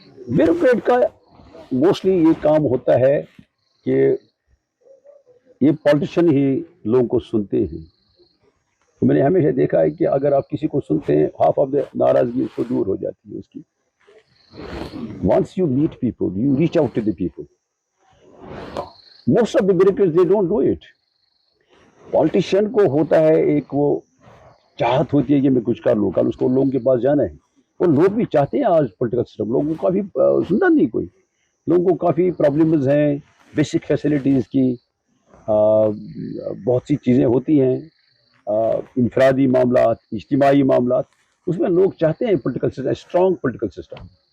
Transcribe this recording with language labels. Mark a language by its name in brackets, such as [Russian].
[Hindi] Bureaucrat का mostly ये काम होता है कि ये पॉलिटिशियन ही लोगों को सुनते हैं। तो मैंने हमेशा देखा है कि अगर आप किसी को सुनते हैं, हाफ ऑफ द नाराजगी उसको दूर हो जाती है उसकी। [English] Once you meet people, you reach out to the people. Most of the bureaucrats, they don't do it. [Hindi] Politician को होता है एक वो चाहत होती है कि मैं कुछ कर लूँ, कल उसको लोगों के पास जाना है, और लोग भी चाहते हैं। आज पॉलिटिकल सिस्टम लोगों को काफ़ी सुनता नहीं कोई, लोगों को काफ़ी प्रॉब्लम्स हैं बेसिक फैसिलिटीज़ की, बहुत सी चीज़ें होती हैं, इंफरादी मामलात, इज्तिमाई मामलात, उसमें लोग चाहते हैं political system, strong political system.